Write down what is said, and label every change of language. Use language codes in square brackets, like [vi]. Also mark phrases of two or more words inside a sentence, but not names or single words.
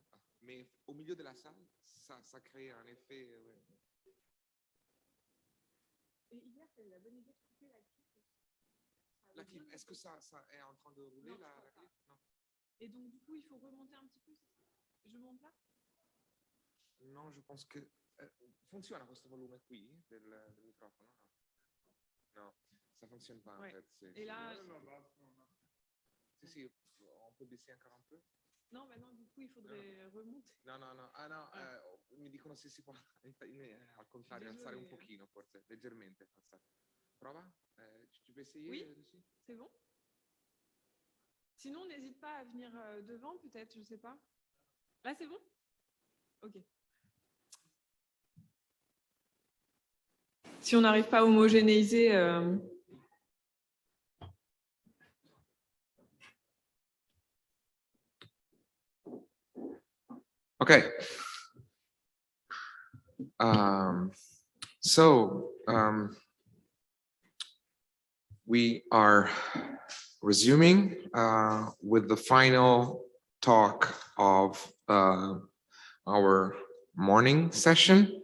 [fr] Mais au milieu de la salle, ça crée un effet... ouais. Et hier, tu as eu la bonne idée de couper la clip. La clip, est-ce que ça est en train de rouler, Non, la clip? Non. Et donc, du coup, il faut remonter un petit peu. Je monte là? [it] No, [fr] je pense [it] che funziona questo volume qui del microfono? [fr] No, ça fonctionne pas Ouais. en fait. Et là, Si, on peut baisser encore un peu? non, bah non, du coup, il faudrait remonter. [it] No. Ah no, mi dicono se si può al contrario alzare un pochino, forse, leggermente alzare. Prova? [fr] Tu peux essayer? Oui, Lucie? c'est bon. Sinon, n'hésite pas à venir devant, peut-être, je sais pas. Là, c'est bon? Ok. Si on n'arrive pas à homogénéiser... Okay. [en] We are resuming with the final talk of our morning session.